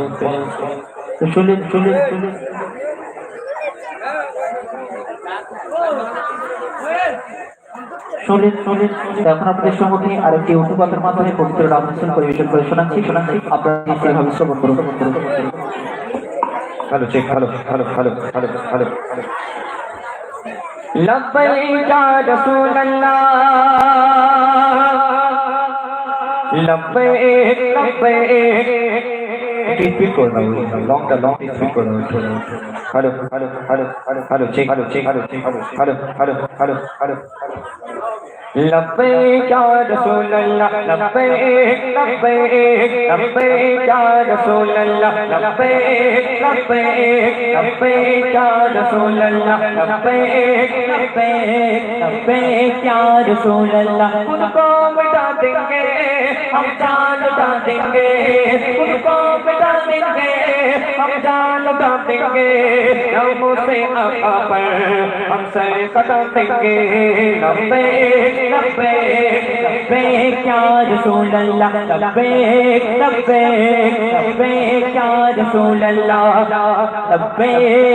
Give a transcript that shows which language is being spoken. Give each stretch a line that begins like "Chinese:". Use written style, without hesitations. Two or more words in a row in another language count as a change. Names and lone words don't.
Bangla: শুনলেন শুনলেন শুনলেন শুনলেন এখন আপনাদের সম্মুখে আরেকটি উর্দু কথার মাধ্যমে পবিত্র নাথ রসুল পরিবেশন করে শোনাচ্ছি আপনারা সেইভাবে শ্রবণ করুন। ভালো চেক ভালো ভালো ভালো ভালো ভালো
Arabic: لبیک یا رسول اللہ لبیک لبیک
Bangla: স্পিড করো না লংটা লং স্পিড করো ভালো ভালো ভালো ভালো ভালো চেক ভালো চেক ভালো চেক ভালো ভালো ভালো ভালো ভালো
Arabic: لبیک یا رسول اللہ لبیک لبیک لبیک یا رسول اللہ لبیک لبیک لبیک یا رسول اللہ لبیک لبیک لبیک یا رسول اللہ
Urdu: ان کو مٹا دیں گے ہم جان لٹا دیں گے ان کو مٹا دیں گے ہم جان لٹا دیں گے ناموں سے آقا پر ہم سر کٹا دیں گے
Arabic: لبیک لبیک لبیک یا رسول اللہ لبیک لبیک لبیک یا رسول اللہ لبیک